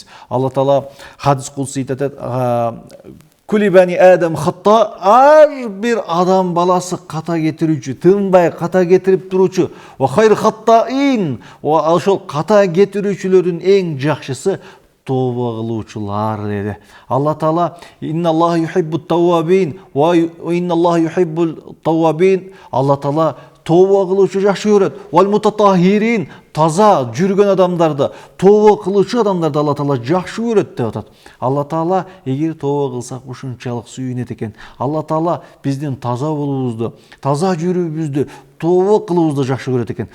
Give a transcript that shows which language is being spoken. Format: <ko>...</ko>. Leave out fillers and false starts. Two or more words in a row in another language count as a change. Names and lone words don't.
<ky>Алла Таала</ky> <ar>حديث قدسي</ar> <ky>айтат:</ky> <ar>"كل بني آدم خطاء",</ar> <ky>ар бир адам баласы ката кетирүүчү, тынбай ката кетирип туруучу.</ky> <ar>"وخير الخطائين",</ar> <ky>ошол ката кетирүүчүлөрдүн эң жакшысы тообо кылуучулар деди.</ky> <ar>الله تعالى إن الله يحب التوابين وإن الله يحب التوابين.</ar> <ky>Алла Таала tövbe kıluvchi жакшы көрөт.</ky> <ar>والمتطهرين,</ar> <ky>таза жүргөн адамдарды, tövbe кылуучу адамдарды Алла Таала жакшы көрөт деп атат. Алла Таала эгер tövbe кылсак ушунчалык сүйүнөт экен. Алла Таала биздин таза болуубузду, таза жүрүүбүздү, tövbe кылуубузду жакшы көрөт экен.</ky>